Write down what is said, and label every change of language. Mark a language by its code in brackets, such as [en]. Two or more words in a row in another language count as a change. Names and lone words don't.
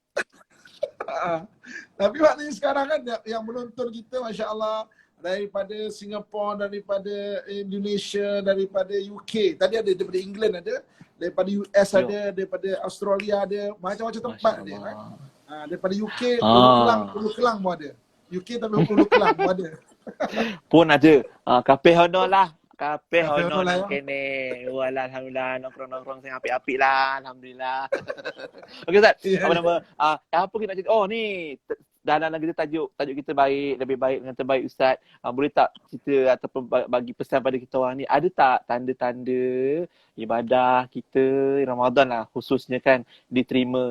[ms] Tapi maknanya sekarang kan yang menonton kita masya-Allah daripada Singapura, daripada Indonesia, daripada UK. Tadi ada daripada England ada, daripada US ada, daripada Australia ada, macam-macam tempat ada kan. Daripada UK, Hulu Kelang pun ada. UK tapi Hulu Kelang pun ada. Pun ada. Kapeh honor lah. Kapeh honor lah, nak [jv] kene. Walah alhamdulillah nongkrong-nongkrong sing apik-apik lah alhamdulillah. [ms] Okey Ustaz, apa nama? Apa kita nak cerita? Oh ni dalam kita tajuk kita baik, lebih baik dengan terbaik Ustaz. Boleh tak cerita ataupun bagi pesan pada kita orang ni, ada tak tanda-tanda ibadah kita Ramadan lah khususnya kan diterima?